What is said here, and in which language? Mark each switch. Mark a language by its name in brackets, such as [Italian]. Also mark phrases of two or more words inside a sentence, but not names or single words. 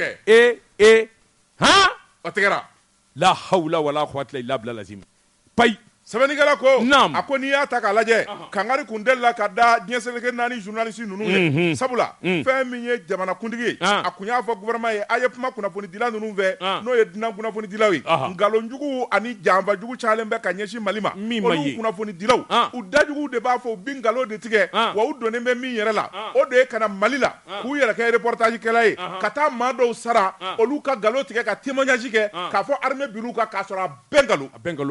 [Bambara] o tigɛra [Arabic] لا حول ولا قوة إلا بالله [Bambara] lazim payi sɛbɛnnikɛla ko a ko n'i y'a ta k'a lajɛ kangari kun delila ka da diɲɛ seleke 4 journaliste ninnu ye sabula fɛn min ye jamanakuntigi ye a kun y'a fɔ gouvernement ye a ye kuma kunnafonidila ninnu fɛ n'o ye dunan kunnafonidilaw ye nkalonjugu ani janfajugu cayalen bɛ ka ɲɛsin Mali ma olu kunnafonidilaw u dajugu de b'a fɔ u bi nkalon de tigɛ wa u donnen bɛ min yɛrɛ la o de ye ka na Mali la k'u yɛrɛ kɛ reportage kɛla ye ka taa maa dɔw sara olu ka nkalon tigɛ ka témoignage kɛ k'a fɔ armée bir'u kan k'a sɔrɔ a bɛɛ nkalon